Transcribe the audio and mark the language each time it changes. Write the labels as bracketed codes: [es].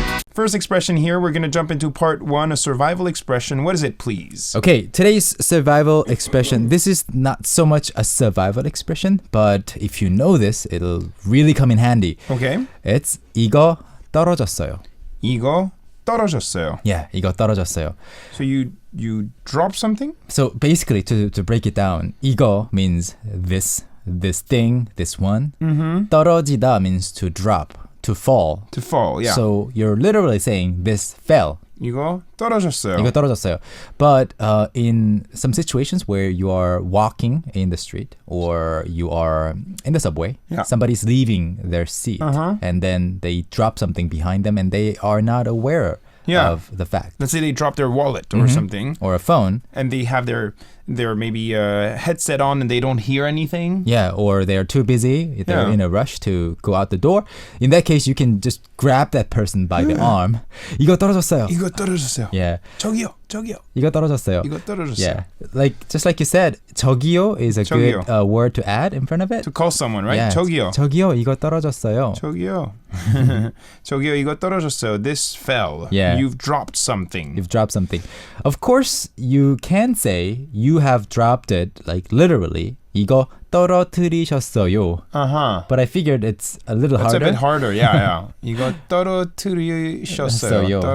[en] First expression here, we're going to jump into part 1, a survival expression. What is it, please? Okay, today's survival expression. This is not so much a survival expression, but if you know this, it'll really come in handy. Okay. It's [ko] 이거 떨어졌어요. 이거 떨어졌어요. [en] Yeah, [ko] 이거 떨어졌어요. [en] So you drop something? So basically, to break it down, [ko] 이거 [en] means this thing, this one. [ko] 떨어지다 [en] means to drop. To fall. To fall, yeah. So you're literally saying this fell. [ko] 이거 떨어졌어요. 이거 떨어졌어요. [en] But in some situations where you are walking in the street or you are in the subway, somebody's leaving their seat and then they drop something behind them and they are not aware of the fact. Let's say they drop their wallet or something. Or a phone. And they have their maybe headset on and they don't hear anything. Yeah, or they're too busy. They're in a rush to go out the door. In that case, you can just grab that person by the arm. [ko] 이거 떨어졌어요. 이거 떨어졌어요. [en] Yeah. [ko] 저기요. 이거 떨어졌어요. 이거 떨어졌어요. [en] Yeah. Just like you said, [ko] 저기요 [en] is a good word to add in front of it. To call someone, right? Yeah. [ko] 저기요. 저기요, 이거 떨어졌어요. 저기요. 저기요, 이거 떨어졌어요. [en] This fell. Yeah. You've dropped something. You've dropped something. Of course, you can say you have dropped it, like literally. [ko] 이거 떨어뜨리셨어요. [en] But I figured it's a little harder. It's a bit harder, yeah. [ko] 이거 떨어뜨리셨어요.